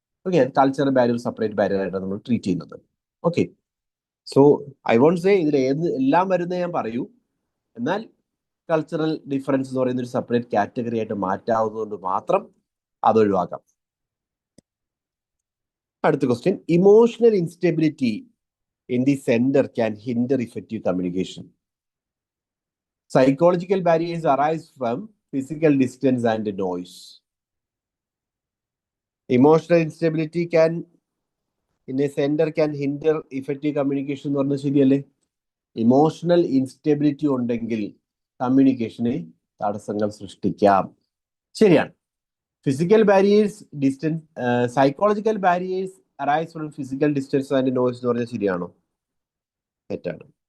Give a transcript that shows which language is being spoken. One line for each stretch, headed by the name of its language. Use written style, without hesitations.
Malayalam: Okay, cultural barrier separate barrier ആയിട്ടാണ് നമ്മൾ treat ചെയ്യുന്നത്. Okay,
English: so I won't say
Malayalam: ഇതിൽ ഏത് എല്ലാം വരുന്നത് ഞാൻ പറയൂ, എന്നാൽ കൾച്ചറൽ ഡിഫറൻസ് എന്ന് പറയുന്ന ഒരു സെപ്പറേറ്റ് കാറ്റഗറി ആയിട്ട് മാറ്റാവുന്നതുകൊണ്ട് മാത്രം അത് ഒഴിവാക്കാം.
English: അടുത്ത question, emotional instability in the sender can hinder effective communication. Psychological barriers arise from physical distance and noise. Emotional instability can in a sender can hinder effective communication
Malayalam: എന്ന് പറഞ്ഞാൽ ശരിയല്ലേ? ഇമോഷണൽ ഇൻസ്റ്റെബിലിറ്റി ഉണ്ടെങ്കിൽ കമ്മ്യൂണിക്കേഷന് തടസ്സങ്ങൾ സൃഷ്ടിക്കാം. ശരിയാണ്.
English: physical barriers, distance, psychological barriers arise from physical distance and noise
Malayalam: എന്ന് പറഞ്ഞാൽ ശരിയാണോ? തെറ്റാണ്.